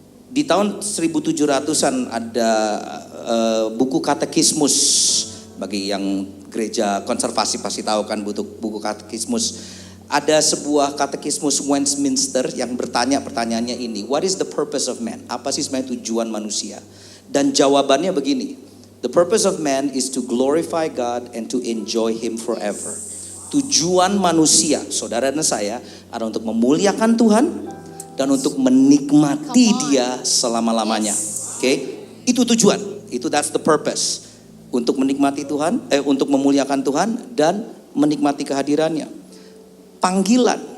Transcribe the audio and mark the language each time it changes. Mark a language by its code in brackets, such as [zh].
[id] Di tahun 1700-an ada buku katekismus, bagi yang gereja konservasi pasti tahu kan buku katekismus. Ada sebuah katekismus Westminster yang bertanya pertanyaannya ini, [en] what is the purpose of man? [id] Apa sih sebenarnya tujuan manusia? Dan jawabannya begini, [en] the purpose of man is to glorify God and to enjoy Him forever. [id] Tujuan manusia, saudara dan saya, adalah untuk memuliakan Tuhan dan untuk menikmati Dia selama-lamanya. Oke? Itu tujuan. [en] That's the purpose. [id] Untuk menikmati Tuhan, untuk memuliakan Tuhan dan menikmati kehadirannya. Panggilan.